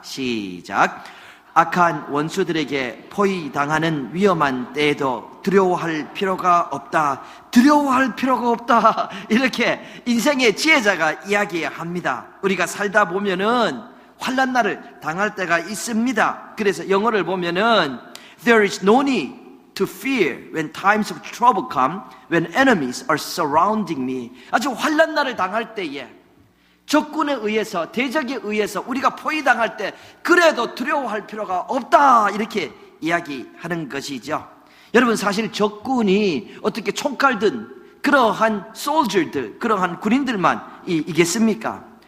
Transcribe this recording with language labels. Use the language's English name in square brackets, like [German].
[Korean] 시작. 악한 원수들에게 포위당하는 위험한 때에도 두려워할 필요가 없다. 두려워할 필요가 없다. 이렇게 인생의 지혜자가 이야기합니다. 우리가 살다 보면은 환난날을 당할 때가 있습니다. 그래서 영어를 보면은 [English] There is no need to fear when times of trouble come, when enemies are surrounding me. [Korean] 아주 환난날을 당할 때에 적군에 의해서 대적에 의해서 우리가 포위당할 때 그래도 두려워할 필요가 없다 이렇게 이야기하는 것이죠. 여러분 사실 적군이 어떻게 총칼든 그러한 소울저들 그러한 군인들만 이겠습니까?